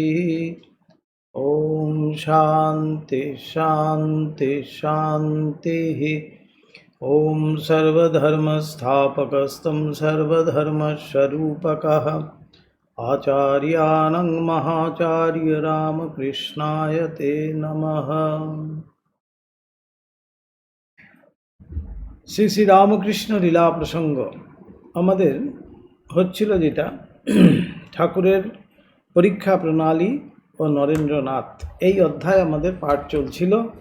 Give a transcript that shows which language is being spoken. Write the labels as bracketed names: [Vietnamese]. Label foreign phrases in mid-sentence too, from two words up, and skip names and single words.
[Sanskrit] ॐ शान्ति शान्ति शान्तिः। ॐ सर्वधर्मस्थापकस्तं सर्वधर्मस्वरूपकः आचार्यानं महाचार्य रामकृष्णाय ते नमः। [Bangla] শ্রী শ্রী রামকৃষ্ণ লীলা প্রসঙ্গ আমাদের হচ্ছিল যেটা ঠাকুরের পরীক্ষা প্রণালী ও নরেন্দ্রনাথ, এই অধ্যায় আমাদের পাঠ চলছিল।